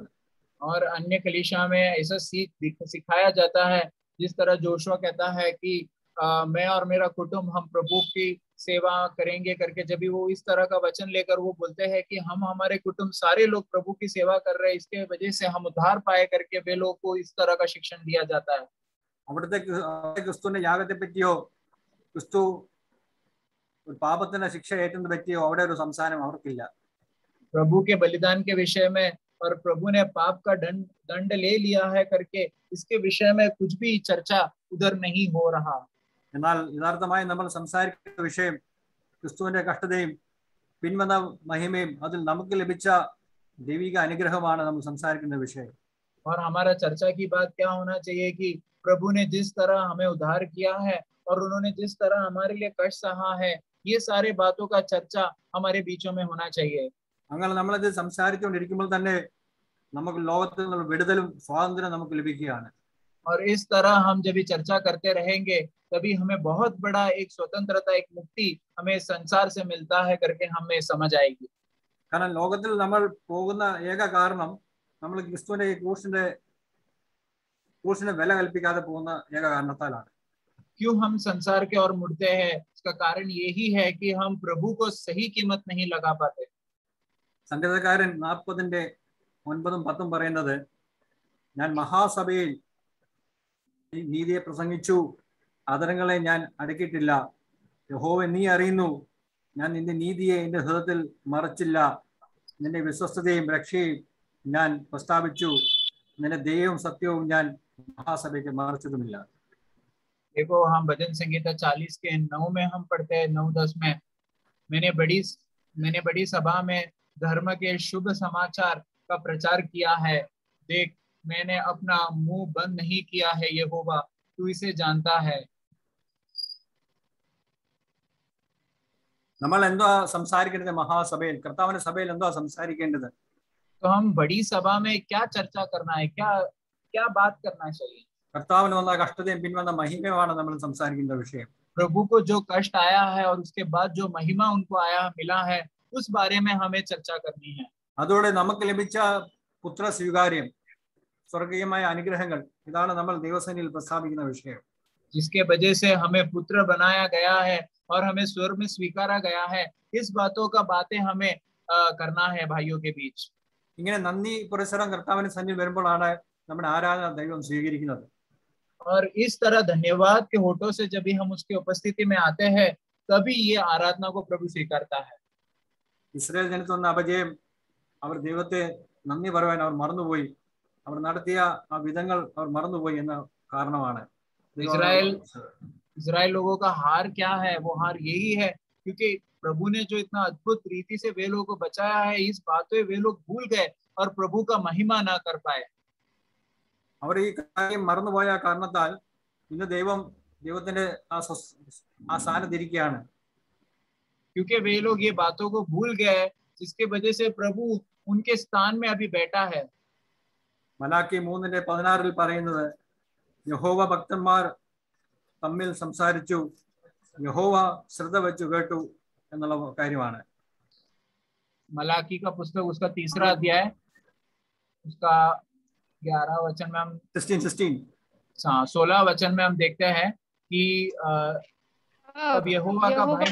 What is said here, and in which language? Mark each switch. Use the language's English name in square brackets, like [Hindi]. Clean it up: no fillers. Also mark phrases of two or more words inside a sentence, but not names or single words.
[Hindi] और अन्य कलीसिया में ऐसा सिखाया जाता है, जिस तरह जोशुआ कहता है कि मैं और मेरा कुटुंब हम प्रभु की सेवा करेंगे करके, जब भी वो इस तरह का वचन लेकर वो बोलते हैं कि हम हमारे कुटुंब सारे लोग प्रभु की सेवा कर रहे हैं, इसके वजह से हम उद्धार पाए करके वे लोग को इस तरह का शिक्षण दिया जाता है. [Malayalam] അവിടുത്തെ ക്രിസ്തുവിന്റെ യാഗത്തെ പറ്റിയോ ക്രിസ്തു പാപത്തിന്റെ ശിക്ഷ ഏറ്റെന്ന് പറ്റിയോ അവിടെ ഒരു സംസാരം അവർക്കില്ല. [Hindi] प्रभु के बलिदान के विषय में और प्रभु ने पाप का दंड ले लिया है करके इसके विषय में कुछ भी चर्चा उधर नहीं हो रहा. [Malayalam] എന്നാൽ യഥാർത്ഥമായി നമ്മൾ സംസാരിക്കുന്ന വിഷയം ക്രിസ്തുവിന്റെ കഷ്ടതയും പിൻവന്ന മഹിമയും അതിൽ നമുക്ക് ലഭിച്ച ദൈവിക അനുഗ്രഹമാണ് നമ്മൾ സംസാരിക്കുന്ന വിഷയം. [Hindi] और हमारा चर्चा की बात क्या होना चाहिए कि प्रभु ने जिस तरह हमें उद्धार किया है और उन्होंने जिस तरह हमारे लिए कष्ट सहा है, ये सारे बातों का चर्चा हमारे बीचों में होना चाहिए. [Malayalam] അങ്ങനെ നമ്മളത് സംസാരിച്ചുകൊണ്ടിരിക്കുമ്പോൾ തന്നെ നമുക്ക് ലോകത്തിൽ നിന്നുള്ള വിടുതലും സ്വാതന്ത്ര്യം നമുക്ക് ലഭിക്കുകയാണ്. [Hindi] और इस तरह हम जब भी चर्चा करते रहेंगे तभी हमें बहुत बड़ा एक स्वतंत्रता, एक मुक्ति हमें संसार से मिलता है करके हमें समझ आएगी. [Malayalam] കാരണം ലോകത്തിൽ നമ്മൾ പോകുന്ന ഏക കാരണം നമ്മൾ ക്രിസ്തുവിന്റെ ഈ ക്രൂശിനെ വില കൽപ്പിക്കാതെ പോകുന്ന ഏക കാരണത്താലാണ്. [Hindi] क्यों हम संसार के और मुड़ते हैं, इसका कारण यही है कि हम प्रभु को सही कीमत नहीं लगा पाते. [Malayalam] സങ്കീർത്തനക്കാരൻ 40:9-10 പറയുന്നത്, ഞാൻ മഹാസഭയിൽ നീതിയെ പ്രസംഗിച്ചു, അധരങ്ങളെ ഞാൻ അടക്കിയിട്ടില്ല. യഹോവേ, നീ അറിയുന്നു, ഞാൻ നിന്റെ നീതിയെ എന്റെ ഹൃദയത്തിൽ മറച്ചില്ല. നിന്റെ വിശ്വസ്തതയും രക്ഷയും ഞാൻ പ്രസ്താവിച്ചു. നിന്റെ ദയവും സത്യവും ഞാൻ മഹാസഭ മറച്ചില്ല. [Hindi] देखो, हम भजन संगीता 40 के 9 में हम पढ़ते हैं, 9-10 में, मैंने बड़ी सभा में धर्म के शुभ समाचार का प्रचार किया है. देख, मैंने अपना मुंह बंद नहीं किया है, यहोवा तू इसे जानता है. [Malayalam] നമ്മൾ എന്താ സംസാരിക്കേണ്ടത്? മഹാസഭയിൽ, കർത്താവിന്റെ സഭയിൽ എന്താ സംസാരിക്കേണ്ടത്? [Hindi] तो हम बड़ी सभा में क्या चर्चा करना है, क्या बात करना चाहिए? [Malayalam] കർത്താവിന് വന്ന കഷ്ടതയും പിൻവന്ന മഹിമയുമാണ് നമ്മൾ സംസാരിക്കുന്ന വിഷയം. [Hindi] प्रभु को जो कष्ट आया है और उसके बाद जो महिमा उनको मिला है, उस बारे में हमें चर्चा करनी है. [Malayalam] അതോടെ നമുക്ക് ലഭിച്ച പുത്ര സ്വീകാര്യം, സ്വർഗീയമായ അനുഗ്രഹങ്ങൾ, ഇതാണ് നമ്മൾ ദൈവസേനയിൽ പ്രസ്താവിക്കുന്ന വിഷയം. [Hindi] जिसके वजह से हमें पुत्र बनाया गया है और हमें स्वर्ग में स्वीकारा गया है, इस बातें हमें करना है भाइयों के बीच. [Malayalam] ഇങ്ങനെ നന്ദി പുരസ്സരം കർത്താവിന്റെ സന്നിധിയിൽ വരുമ്പോഴാണ് നമ്മുടെ ആരാധന ദൈവം സ്വീകരിക്കുന്നത്. [Hindi] और इस तरह धन्यवाद के होठों से जब भी हम उसकी उपस्थिति में आते हैं, तभी ये आराधना को प्रभु स्वीकारता है. [Malayalam] ഇസ്രായേൽ ജനത്തിന് വന്ന അപജയം, അവർ ദൈവത്തെ നന്ദി പറയാൻ അവർ മറന്നുപോയി. അവർ നടത്തിയ ആ വിധങ്ങൾ അവർ മറന്നുപോയി എന്ന കാരണമാണ്. [Hindi] इजराइल लोगों का हार क्या है? वो हार यही है क्योंकि प्रभु ने जो इतना अद्भुत रीति से वे लोगों को बचाया है, इस बातें वे लोग भूल गए और प्रभु का महिमा ना कर पाए. [Malayalam] അവർ ഈ കാര്യം മറന്നുപോയ കാരണത്താൽ ഇന്ന് ദൈവത്തിന്റെ ആ സ്ഥാനത്തിരിക്കുകയാണ്. [Hindi] क्योंकि वे लोग ये बातों को भूल गए, जिसके वजह से प्रभु उनके स्थान में अभी बैठा है. [Malayalam] മലാക്കി 3:16 പറയുന്നത്, യഹോവ ഭക്തന്മാർ തമ്മിൽ സംസാരിച്ചു, യഹോവ ശ്രദ്ധ വെച്ചു കേട്ടു എന്നുള്ള കാര്യമാണ്. [Hindi] मलाकी का पुस्तक उसका 3रा अध्याय उसका 11 वचन में हम 16 वचन में हम देखते हैं कि अब यहोवा का